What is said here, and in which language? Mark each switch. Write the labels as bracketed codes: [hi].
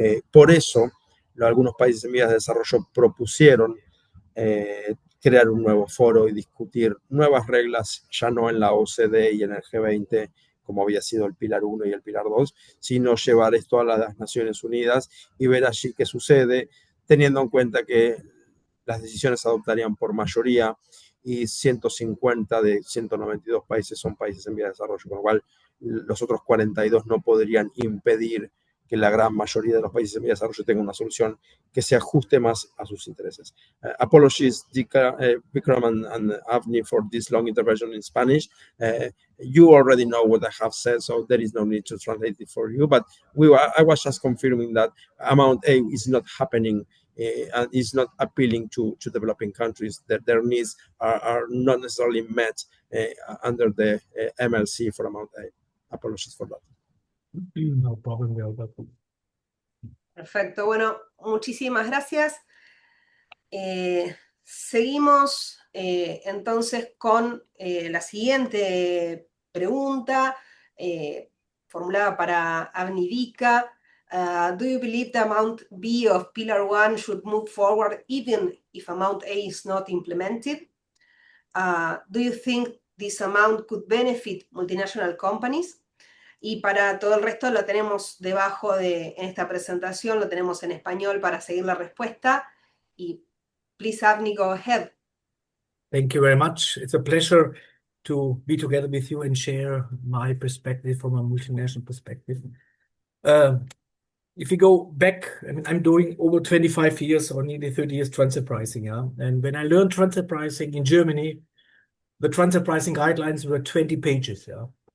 [es] Por eso, algunos países en vías de desarrollo propusieron crear un nuevo foro y discutir nuevas reglas, ya no en la OCDE y en el G20, como había sido el pilar 1 y el pilar 2, sino llevar esto a las Naciones Unidas y ver allí qué sucede, teniendo en cuenta que las decisiones se adoptarían por mayoría y 150 de 192 países son países en vía de desarrollo, con lo cual los otros 42 no podrían impedir que la gran mayoría de los países en desarrollo tengan una solución que se ajuste más a sus intereses. [en] Apologies, Vikram and Avni, for this long intervention in Spanish. You already know what I have said, so there is no need to translate it for you. But I was just confirming that Amount A is not happening and is not appealing to developing countries, that their needs are not necessarily met under the MLC for Amount A. Apologies for that. No problem, Alberto. [es] Perfecto, bueno, muchísimas gracias. Seguimos entonces con la siguiente pregunta formulada para Avni Vika. [en] Do you believe the Amount B of Pillar 1 should move forward even if Amount A is not implemented? Do you think this amount could benefit multinational companies? [es] Y para todo el resto lo tenemos debajo en esta presentación, lo tenemos en español para seguir la respuesta. [en] Y please, Avni, go ahead. Thank you very much. It's a pleasure to be together with you and share my perspective from a multinational perspective. If we go back, I mean, I'm doing over 25 years or nearly 30 years transfer pricing. Yeah? And when I learned transfer pricing in Germany, the transfer pricing guidelines were 20 pages. Yeah.